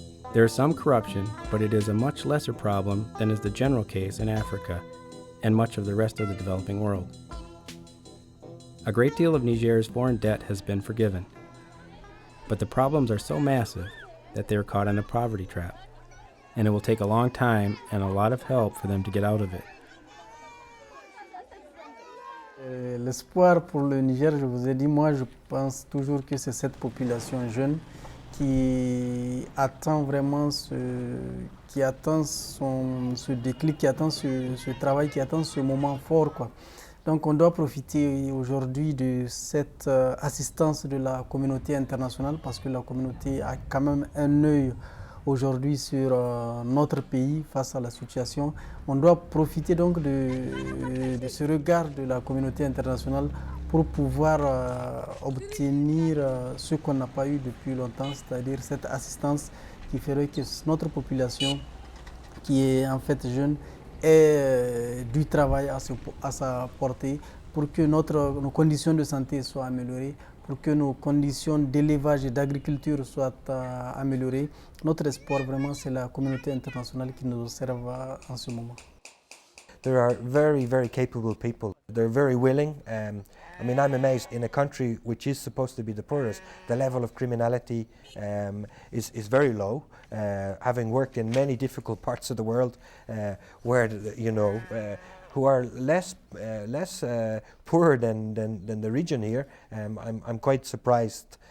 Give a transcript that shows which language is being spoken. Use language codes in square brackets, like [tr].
[en] There is some corruption, but it is a much lesser problem than is the general case in Africa and much of the rest of the developing world. A great deal of Niger's foreign debt has been forgiven, but the problems are so massive that they are caught in a poverty trap, and it will take a long time and a lot of help for them to get out of it. [fr] L'espoir pour le Niger, je vous ai dit, moi je pense toujours que c'est cette population jeune qui attend vraiment qui attend ce déclic, qui attend ce travail, qui attend ce moment fort, quoi. Donc on doit profiter aujourd'hui de cette assistance de la communauté internationale parce que la communauté a quand même un œil aujourd'hui sur notre pays face à la situation. On doit profiter donc de ce regard de la communauté internationale pour pouvoir obtenir ce qu'on n'a pas eu depuis longtemps, c'est-à-dire cette assistance qui ferait que notre population, qui est en fait jeune, ait du travail à sa portée pour que nos conditions de santé soient améliorées, pour que nos conditions d'élevage et d'agriculture soient améliorées. Notre espoir vraiment, c'est la communauté internationale qui nous observe en ce moment. [en] There are very, very capable people. They're very willing. I mean, I'm amazed in a country which is supposed to be the poorest, the level of criminality is very low. Having worked in many difficult parts of the world where, you know, who are less poor than the region here, I'm quite surprised.